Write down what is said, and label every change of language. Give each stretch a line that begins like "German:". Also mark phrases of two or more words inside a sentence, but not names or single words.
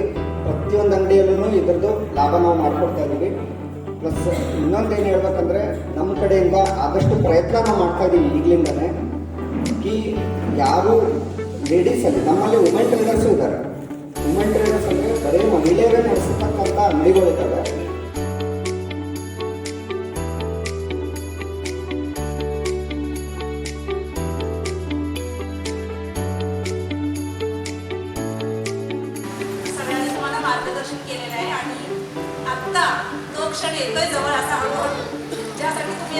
Kannada: ಪ್ರತಿಯೊಂದು ಅಂಗಡಿಯಲ್ಲೂ ಇದರದ್ದು ಲಾಭ ನಾವು ಮಾಡಿಕೊಡ್ತಾ ಇದ್ದೀವಿ. ಪ್ಲಸ್ ಇನ್ನೊಂದೇನು ಹೇಳ್ಬೇಕಂದ್ರೆ ನಮ್ಮ ಕಡೆಯಿಂದ ಆದಷ್ಟು ಪ್ರಯತ್ನ ನಾವು ಮಾಡ್ತಾ ಇದ್ದೀವಿ ಈಗಲಿಂದನೇ. ಕಿ ಯಾರು ಲೇಡೀಸಲ್ಲಿ ನಮ್ಮಲ್ಲಿ
English: women traders
Kannada: ಇದ್ದಾರೆ.
English: women traders
Kannada: ಅಂದರೆ ಬರೀ ಮಹಿಳೆಯರೇ ನಡೆಸತಕ್ಕಂಥ ಅಂಗಡಿಗಳಿದ್ದಾವೆ.
Marathi: मार्गदर्शन केलेलं आहे आणि आत्ता तो क्षण येतोय जवळ असा हळूहळू, ज्यासाठी तुम्ही